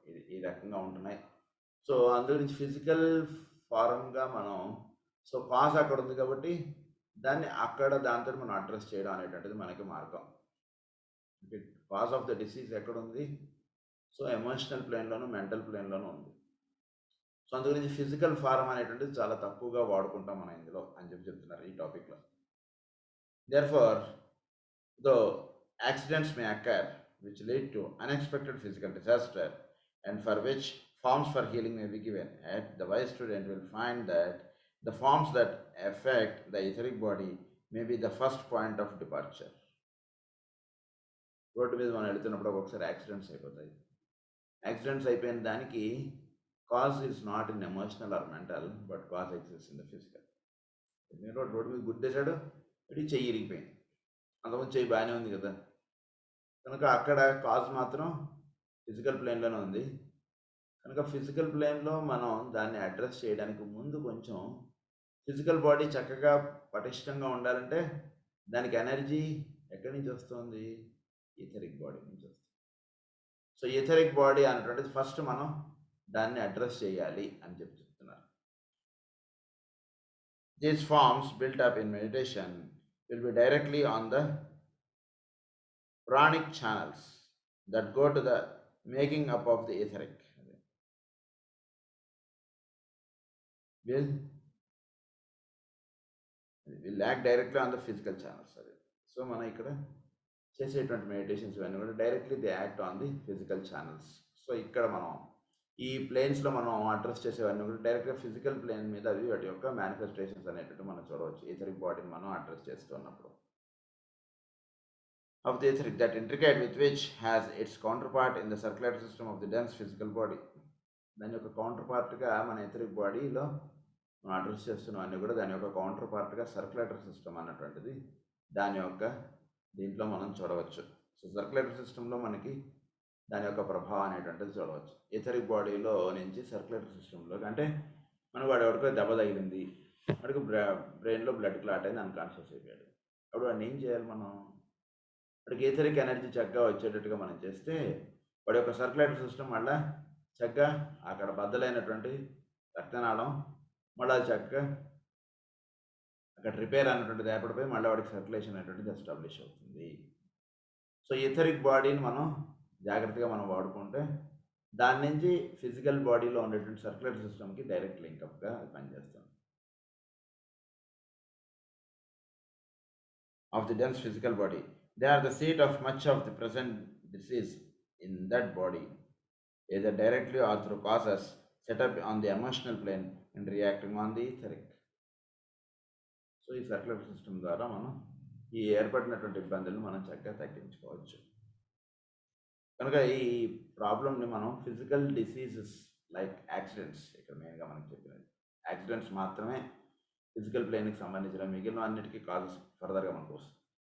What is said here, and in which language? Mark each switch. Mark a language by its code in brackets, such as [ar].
[te] ఇది ఈ రకంగా ఉంటున్నాయి. సో అందు గురించి ఫిజికల్ ఫారంగా మనం సో కాజ్ అక్కడ ఉంది కాబట్టి దాన్ని అక్కడ దాంతో మనం అడ్రస్ చేయడం అనేటువంటిది మనకి మార్గం. [en] cause of the disease [te] ఎక్కడ ఉంది? సో ఎమోషనల్ ప్లేన్లోనూ మెంటల్ ప్లేన్లోనూ ఉంది. సో అందు గురించి ఫిజికల్ ఫారం అనేటువంటిది చాలా తక్కువగా వాడుకుంటాం మనం ఇందులో అని చెప్తున్నారు ఈ టాపిక్లో. [en] Therefore, though accidents may occur which lead to unexpected physical disaster and for which forms for healing may be given, yet the wise student will find that the forms that affect the etheric body may be the first point of departure. [te] Road మీద మనం వెళుతున్నప్పుడు ఒకసారి accidents అయిపోతాయి. Accidents అయిపోయిన దానికి [en] Cause is not in emotional or mental, but cause exist in the physical. [te] Road మీద గుద్దేశాడు, ఇది చెయ్యి ఇరిగిపోయింది, అంతకుముందు చెయ్యి బాగానే ఉంది కదా, కనుక అక్కడ కాజ్ మాత్రం ఫిజికల్ ప్లేన్లోనే ఉంది. కనుక ఫిజికల్ ప్లేన్లో మనం దాన్ని అడ్రస్ చేయడానికి ముందు కొంచెం ఫిజికల్ బాడీ చక్కగా పటిష్టంగా ఉండాలంటే దానికి ఎనర్జీ ఎక్కడి నుంచి వస్తుంది? ఈథరిక్ బాడీ నుంచి వస్తుంది. సో ఈథరిక్ బాడీ అనేటువంటిది ఫస్ట్ మనం దాన్ని అడ్రస్ చేయాలి అని చెప్తున్నారు. [en] These forms built up in meditation will be directly on the pranic channels that go to the making up of the etheric. Will act directly on the physical channels. [te] So మనం ఇక్కడ చేసేటువంటి meditations ఇవన్నీ కూడా [en] Directly they act on the physical channels. [te] So ఇక్కడ మనం ఈ ప్లేన్స్లో మనం address చేసేవన్నీ కూడా డైరెక్ట్గా ఫిజికల్ ప్లేన్ మీద అవి వాటి యొక్క మేనిఫెస్టేషన్స్ అనేటువంటి మనం చూడవచ్చు ఈథరిక్ బాడీని మనం అడ్రస్ చేస్తున్నప్పుడు. [en] Of the etheric, that intricate with which has its counterpart in the circulatory system of the dense physical body. [te] దాని యొక్క కౌంటర్ పార్ట్గా మన ఎథరిక్ బాడీలో మనం అడ్రస్ చేస్తున్నవన్నీ కూడా దాని యొక్క కౌంటర్ పార్ట్గా సర్క్యులేటరీ సిస్టమ్ అన్నటువంటిది దాని యొక్క దీంట్లో మనం చూడవచ్చు. సో సర్క్యులేటరీ సిస్టంలో మనకి దాని యొక్క ప్రభావం అనేటువంటిది చూడవచ్చు. ఎథరిక్ బాడీలో నుంచి సర్క్యులేటరీ సిస్టంలోకి, అంటే మనకు వాడు ఎవరికో దెబ్బ తగిలింది, వాడికి బ్రెయిన్లో బ్లడ్ క్లాట్ అయింది, అన్కాన్షియస్ అయిపోయాడు. అప్పుడు వాడిని ఏం చేయాలి మనం? వాడికి ఎథరిక్ ఎనర్జీ చక్కగా వచ్చేటట్టుగా మనం చేస్తే వాడి యొక్క సర్క్యులేటరీ సిస్టమ్ మళ్ళీ చక్కగా అక్కడ బద్దలైనటువంటి రక్తనాళం మళ్ళీ చక్కగా అక్కడ రిపేర్ అన్నటువంటిది ఏర్పడిపోయి మళ్ళీ వాడికి సర్క్యులేషన్ అనేటువంటిది ఎస్టాబ్లిష్ అవుతుంది. సో ఎథరిక్ బాడీని మనం జాగ్రత్తగా మనం వాడుకుంటే దాని నుంచి ఫిజికల్ బాడీలో ఉండేటువంటి సర్క్యులేటరీ సిస్టమ్కి డైరెక్ట్ లింకప్గా అది పనిచేస్తుంది. [en] Of the dense physical body, they are the seat of much of the present disease in that body, either directly or through causes set up on the emotional plane and reacting on the etheric. [te] So ఈ circulatory system ద్వారా మనం ఈ ఏర్పడినటువంటి ఇబ్బందులను మనం చక్కగా తగ్గించుకోవచ్చు. కనుక ఈ ప్రాబ్లమ్ని మనం ఫిజికల్ డిసీజెస్ లైక్ యాక్సిడెంట్స్, ఇక్కడ మెయిన్గా మనకి చెప్పినది యాక్సిడెంట్స్ మాత్రమే ఫిజికల్ ప్లేన్కి సంబంధించిన, మిగిలిన అన్నిటికీ కాజెస్ ఫర్దర్గా మనకు వస్తుంది.